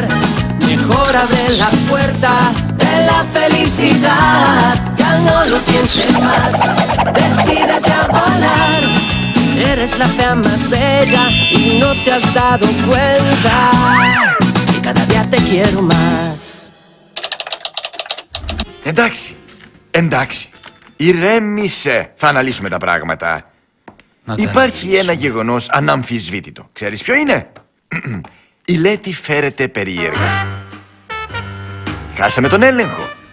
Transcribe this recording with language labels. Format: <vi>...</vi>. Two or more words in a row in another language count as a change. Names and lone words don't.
<es>Mejor abre la puerta de la felicidad. Ya no lo pienses más, decídete a volar. Eres la fea más bella y no te has dado cuenta que cada día te quiero más.</es> <el>Εντάξει, ηρέμησε, θα αναλύσουμε τα πράγματα. Υπάρχει ένα γεγονός αναμφισβήτητο. Ξέρεις ποιο είναι? Η Λέτη φέρεται περίεργα. Χάσαμε τον έλεγχο.</el>